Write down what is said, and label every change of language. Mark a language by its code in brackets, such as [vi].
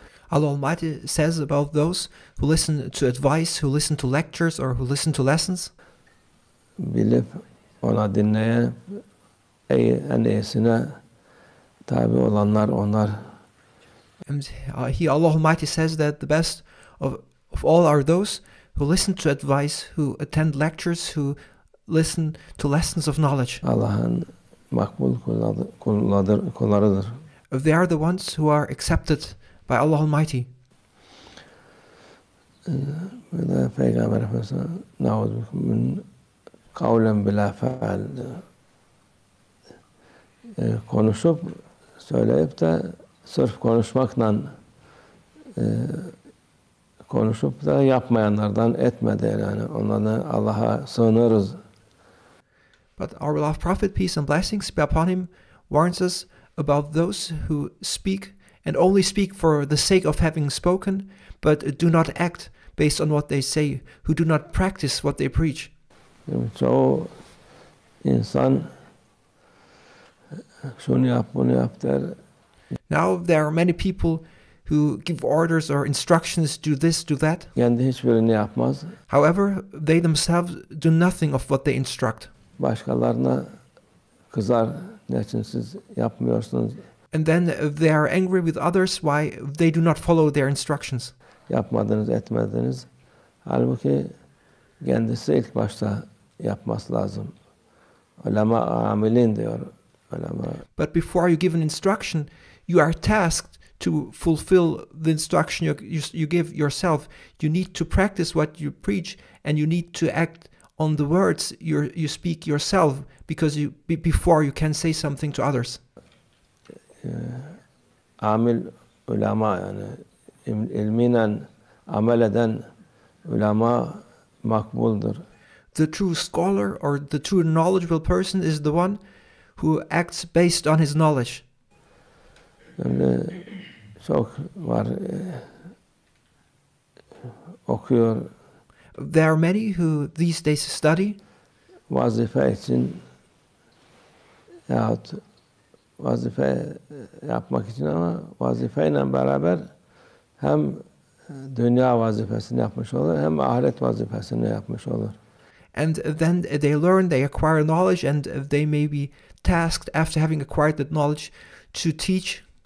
[en] Allah Almighty says about those who listen to advice, who listen to lectures, or who listen to lessons. [tr] Bilip ona dinleyen en iyisine tabi olanlar onlar. [en] And Allah Almighty says that the best of all are those who listen to advice, who attend lectures, who listen to lessons of knowledge. [tr] Allah'ın makbul kullarıdır. [en] They are the ones who are accepted by Allah Almighty. [tr] Ve de Peygamber Efendimiz'e [ar] min kavlen bila feal, [tr] konuşup söyleyip de sırf konuşmakla konuşup da yapmayanlardan etmedi, yani onları Allah'a sığınırız. [en] But our beloved Prophet, peace and blessings be upon him, warns us about those who speak and only speak for the sake of having spoken, but do not act based on what they say, who do not practice what they preach. [tr] Çoğu insan şunu yap, bunu yap der. [en] Now there are many people who give orders or instructions, do this, do that. [tr] Kendi hiçbirini yapmaz. [en] However, they themselves do nothing of what they instruct. [tr] Başkalarına kızar, niçin siz yapmıyorsunuz? [en] And then they are angry with others why they do not follow their instructions. [tr] Yapmadınız, etmediniz. Halbuki kendisi ilk başta yapması lazım. Ulema amilin diyor. [en] But before you give an instruction, you are tasked to fulfill the instruction you give yourself. You need to practice what you preach, and you need to act on the words you speak yourself, because before you can say something to others. [tr] Amil ulema, yani ilminen amel eden ulema makbuldur. [en] The true scholar or the true knowledgeable person is the one who acts based on his knowledge. [tr] Şimdi çok var okuyor. [en] There are many who these days study [tr] Vazife için yahut vazife yapmak için, ama vazifeyle beraber hem dünya vazifesini yapmış olur hem ahiret vazifesini yapmış olur. [en] And then they learn, they acquire knowledge, and they may be tasked after having acquired that knowledge to teach.